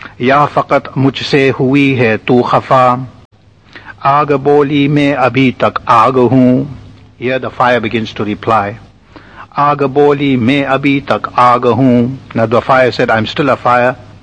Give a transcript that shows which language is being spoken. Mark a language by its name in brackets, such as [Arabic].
[Urdu] یا فقط مجھ سے ہوئی ہے تو خفا، آگ بولی میں ابھی تک آگ ہوں. [English] Here the fire begins to reply. [Urdu] آگ بولی میں ابھی تک آگ ہوں. [English] Now the fire said, I'm still a fire.